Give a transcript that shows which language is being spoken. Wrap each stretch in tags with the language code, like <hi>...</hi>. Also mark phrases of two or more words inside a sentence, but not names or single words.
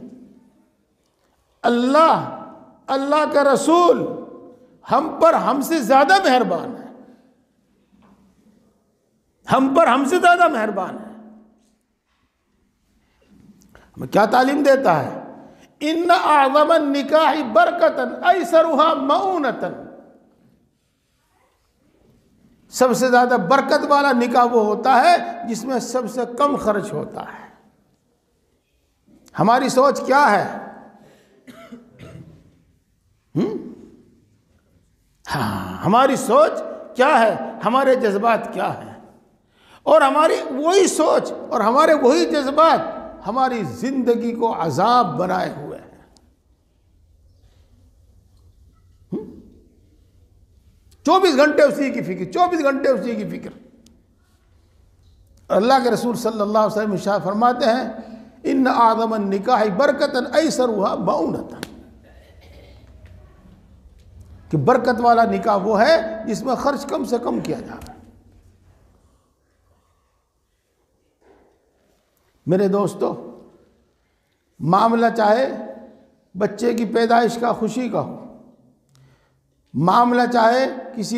<hi>अल्लाह का रसूल हम पर हमसे ज़्यादा मेहरबान है, हम पर हमसे ज़्यादा मेहरबान है। हमें क्या तालीम देता है?</hi> <ar>إن أعظم النكاح بركة أيسره مؤونة.</ar> <hi>सबसे ज़्यादा बरकत वाला निकाह वो होता है जिसमें सबसे कम खर्च होता है। हमारी सोच क्या है? हाँ, हमारी सोच क्या है, हमारे जज्बात क्या है, और हमारी वही सोच और हमारे वही जज्बात हमारी जिंदगी को अजाब बनाए हुए हैं। 24 घंटे उसी की फिक्र, 24 घंटे उसी की फिक्र। अल्लाह के रसूल</hi> <ar>صلى الله عليه وسلم</ar> <hi>इरशाद फरमाते हैं</hi> <ar>إن أعظم نكاح بركة أيسره مؤونة,</ar> <hi>कि बरकत वाला निकाह वो है जिसमें खर्च कम से कम किया जा रहा है। मेरे दोस्तों, मामला चाहे बच्चे की पैदाइश का, खुशी का हो, मामला चाहे किसी</hi>